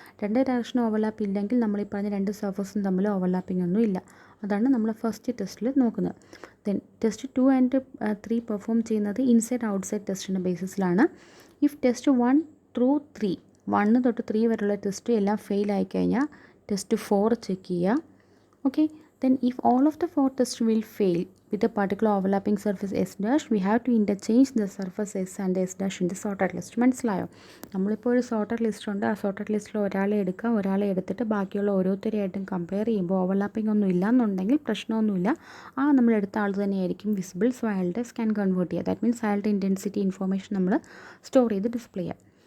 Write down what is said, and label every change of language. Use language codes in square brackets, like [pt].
[ml] 2 ഡയറക്ഷനിൽ ഓവർലാപ്പ് ഇല്ലെങ്കിൽ നമ്മൾ ഈ പറഞ്ഞ 2 സർഫസും തമ്മിൽ ഓവർലാപ്പിംഗ് ഒന്നും ഇല്ല. അതാണ് നമ്മൾ ഫസ്റ്റ് ടെസ്റ്റിൽ നോക്കുന്നത്. ദെൻ ടെസ്റ്റ് 2 ആൻഡ് 3 പെർഫോം ചെയ്യുന്നത് inside outside ടെസ്റ്റിൻ്റെ ബേസിസിലാണ്. [en] if test 1 through 3 [ml] 1 തൊട്ട് 3 വരെയുള്ള ടെസ്റ്റ് എല്ലാം ഫെയിൽ ആയിക്കഴിഞ്ഞാൽ ടെസ്റ്റ് 4 ചെക്ക് ചെയ്യുക. [en] Okay, then if all of the 4 tests will fail with a particular overlapping surface S dash, we have to interchange the surface S and S dash in the sorted list. [ml] മനസ്സിലായോ? നമ്മളിപ്പോൾ ഒരു sorted list ഉണ്ട്, ആ sorted ലിസ്റ്റിൽ ഒരാളെ എടുക്കുക, ഒരാളെ എടുത്തിട്ട് ബാക്കിയുള്ള ഓരോരുത്തരെയായിട്ടും കമ്പയർ ചെയ്യുമ്പോൾ ഓവർലാപ്പിംഗ് ഒന്നും ഇല്ലയെന്നുണ്ടെങ്കിൽ പ്രശ്നമൊന്നുമില്ല, നമ്മൾ എടുത്ത ആൾ തന്നെയായിരിക്കും വിസിബിൾ. സോ അയാളുടെ സ്കാൻ കൺവേർട്ട് ചെയ്യുക. ദാറ്റ് മീൻസ് അയാളുടെ ഇൻറ്റൻസിറ്റി ഇൻഫോർമേഷൻ നമ്മൾ സ്റ്റോർ ചെയ്ത് ഡിസ്പ്ലേ ചെയ്യാം.